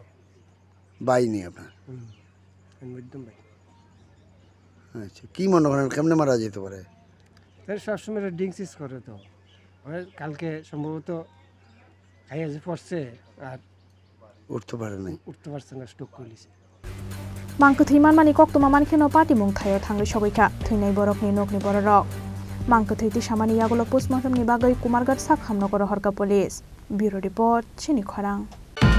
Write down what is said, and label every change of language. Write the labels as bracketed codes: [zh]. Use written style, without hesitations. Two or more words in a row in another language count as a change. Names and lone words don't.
[bn] বাই নি আপনার মধ্যম ভাই আচ্ছা কি মনে করেন কেমনে মারা যেতে পারে তাই সবসময় ড্রিঙ্কস করে তো কালকে সম্ভবত খাইয়া যে পড়ছে আর উঠতে পারে নাই উঠতে পারছে না স্ট্রোক করেছে [trp] Mangkwthowi manmani Koktwma Mankheno Patimung thaio thangwi Sogwikha thwinai borokni nokni borok Mangkwthowi tisamani yagolo postmortem ni bagai Kumarghat sakhamnogor horka police Bureau Report chini khorang